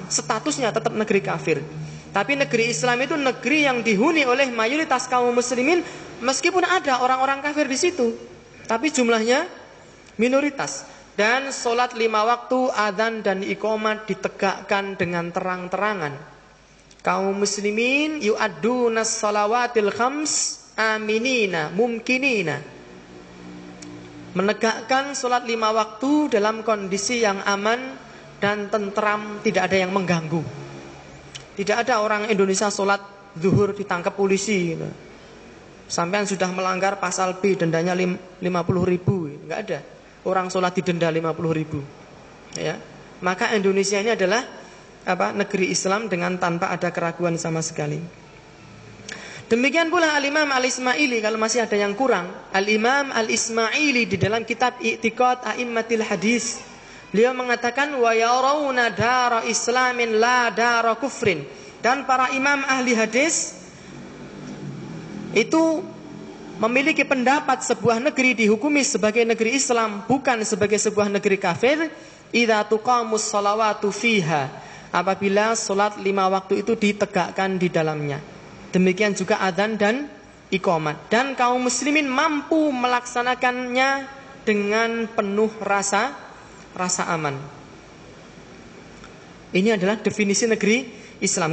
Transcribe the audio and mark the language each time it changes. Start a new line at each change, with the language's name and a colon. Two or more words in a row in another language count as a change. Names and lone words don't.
Indonesian: Statusnya tetap negeri kafir. Tapi negeri Islam itu negeri yang dihuni oleh mayoritas kaum muslimin, meskipun ada orang-orang kafir di situ, tapi jumlahnya minoritas. Dan sholat 5 waktu, adzan dan iqamah ditegakkan dengan terang-terangan. Kaum muslimin
Arabic: يؤدون الصلوات الخمس آمنين ممكنين.
Indonesian: Menegakkan sholat 5 waktu dalam kondisi yang aman dan tentram, tidak ada yang mengganggu. Tidak ada orang Indonesia sholat zuhur ditangkap polisi gitu. Sampean sudah melanggar pasal B, dendanya 50.000, enggak ada. Orang sholat didenda 50.000. Ya. Maka Indonesia ini adalah negeri Islam dengan tanpa ada keraguan sama sekali. Demikian pula Al-Imam Al-Ismaili, kalau masih ada yang kurang, Al-Imam Al-Ismaili di dalam kitab I'tiqad A'immatil Hadis, beliau mengatakan
Arabic: ويرون دار إسلام لا دار كفر.
Indonesian: Dan para imam ahli hadis itu memiliki pendapat sebuah negeri dihukumi sebagai negeri Islam, bukan sebagai sebuah negeri kafir,
Arabic: إذا تقام الصلوات فيها,
Indonesian: apabila sholat 5 waktu itu ditegakkan di dalamnya. Demikian juga adzan dan iqamat. Dan kaum muslimin mampu melaksanakannya dengan penuh rasa aman. Ini adalah definisi negeri Islam.